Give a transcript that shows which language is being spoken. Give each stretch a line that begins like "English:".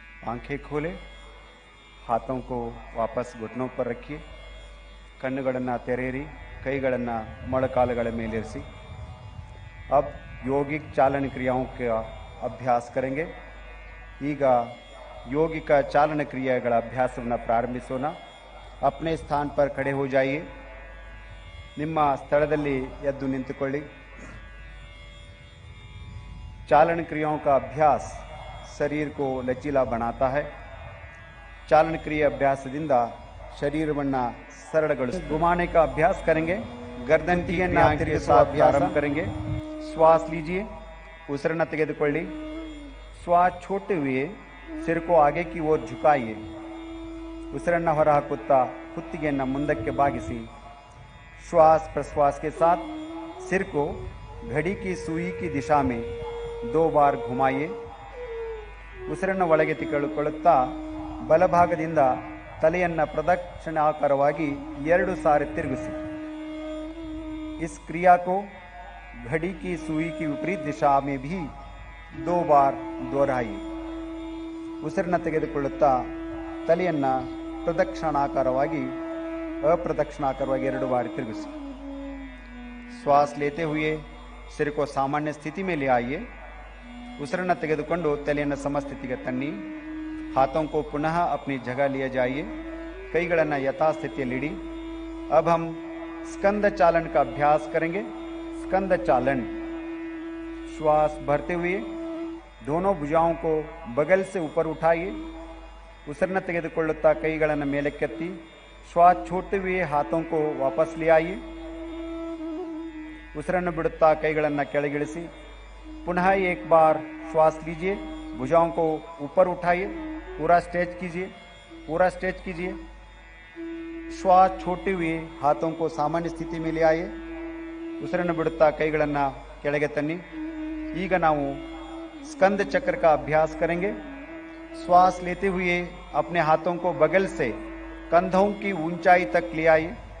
Hindi: आंखें खोले, हाथों को वापस घुटनों पर रखिए,
Kannada: कಣ್ಣುಗಳನ್ನು ತೆರೆಯಿರಿ, ಕೈಗಳನ್ನು ಮೊಳಕಾಲುಗಳ ಮೇಲಿರಿಸಿ।
Hindi: अब योगिक चालन क्रियाओं का अभ्यास करेंगे।
Kannada: ಈಗ ಯೋಗಿಕ ಚಾಲನ ಕ್ರಿಯೆಗಳ ಅಭ್ಯಾಸವನ್ನು ಪ್ರಾರಂಭಿಸೋಣ।
Hindi: अपने स्थान पर खड़े हो जाइए।
Kannada: ನಿಮ್ಮ ಸ್ಥಳದಲ್ಲಿ ಎದ್ದು ನಿಂತುಕೊಳ್ಳಿ।
Hindi: चालन क्रियाओं का अभ्यास शरीर को लचीला बनाता है।
Kannada: चालन क्रिया अभ्यासದಿಂದ ಶರೀರವನ್ನು ಸರಳಗೊಳಿಸುತ್ತದೆ।
Hindi: घुमाने का अभ्यास करेंगे। गर्दन के साथ प्रारंभ करेंगे। श्वास लीजिए,
Kannada: उसिरನ್ನು ತೆಗೆದುಕೊಳ್ಳಿ।
Hindi: श्वास छोड़ते हुए सिर को आगे की ओर झुकाइए।
Kannada: उसिरನ್ನು ಹೊರಹಾಕುತ್ತಾ ಕುತ್ತಿಗೆಯನ್ನು ಮುಂದಕ್ಕೆ ಬಾಗಿಸಿ।
Hindi: श्वास प्रश्वास के साथ सिर को घड़ी की सुई की दिशा में 2 बार घुमाइए।
Kannada: ಉಸಿರನ್ನು ಒಳಗೆ ತೆಗೆದುಕೊಳ್ಳುತ್ತಾ ಬಲಭಾಗದಿಂದ ತಲೆಯನ್ನು ಪ್ರದಕ್ಷಿಣಾಕಾರವಾಗಿ 2 ಸಾರಿ ತಿರುಗಿಸಿ।
Hindi: इस क्रिया को घड़ी की सुई की विपरीत दिशा में भी 2 बार दोहराइए।
Kannada: ಉಸಿರನ್ನು ತೆಗೆದುಕೊಳ್ಳುತ್ತಾ ತಲೆಯನ್ನು ಪ್ರದಕ್ಷಿಣಾಕಾರವಾಗಿ अप्रदक्षिणाकारವಾಗಿ 2 बार ತಿರುಗಿಸಿ।
Hindi: श्वास लेते हुए सिर को सामान्य स्थिति में ले आइए।
Kannada: ಉಸಿರನ್ನು ತೆಗೆದುಕೊಂಡು ತಲೆಯನ್ನು ಸಮಸ್ಥಿತಿಗೆ ತನ್ನಿ।
Hindi: हाथों को पुनः अपनी जगह लिए जाइए।
Kannada: ಕೈಗಳನ್ನು ಯಥಾಸ್ಥಿತಿಯಲ್ಲಿಡಿ।
Hindi: अब हम स्कंद चालन का अभ्यास करेंगे। स्कंद चालन। श्वास भरते हुए दोनों भुजाओं को बगल से ऊपर उठाइए।
Kannada: ಉಸಿರನ್ನು ತೆಗೆದುಕೊಳ್ಳುತ್ತಾ ಕೈಗಳನ್ನು ಮೇಲಕ್ಕೆತ್ತಿ
Hindi: श्वास छोड़ते हुए हाथों को वापस ले आइए।
Kannada: ಉಸಿರನ್ನು ಬಿಡುತ್ತಾ ಕೈಗಳನ್ನು ಕೆಳಗಿಳಿಸಿ।
Hindi: पुनः एक बार श्वास लीजिए, भुजाओं को ऊपर उठाइए, पूरा स्ट्रेच कीजिए, पूरा स्ट्रेच कीजिए। श्वास छोड़ते हुए हाथों को सामान्य स्थिति में ले आइए।
Kannada: ಉಸಿರನ್ನು ಬಿಡುತ್ತಾ ಕೈಗಳನ್ನು ಕೆಳಗೆ ತನ್ನಿ। ಈಗ ನಾವು
Hindi: स्कंद चक्र का अभ्यास करेंगे। श्वास लेते हुए अपने हाथों को बगल से कंधों की ऊंचाई तक ले आइए।